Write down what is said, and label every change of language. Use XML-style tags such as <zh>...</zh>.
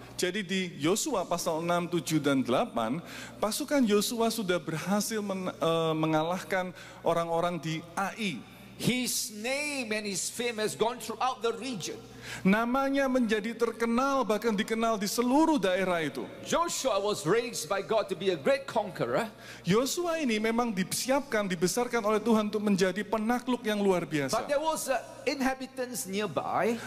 <id>Jadi di Yosua pasal 6, 7, dan 8, pasukan Yosua sudah berhasil mengalahkan orang-orang di Ai.</id> <en>His name and his fame has gone throughout the region.</en> <id>Namanya menjadi terkenal, bahkan dikenal di seluruh daerah itu.</id> <en>Joshua was raised by God to be a great conqueror.</en> <id>Yosua ini memang disiapkan, dibesarkan oleh Tuhan untuk menjadi penakluk yang luar biasa.</id> <en>But there was inhabitants nearby.</en>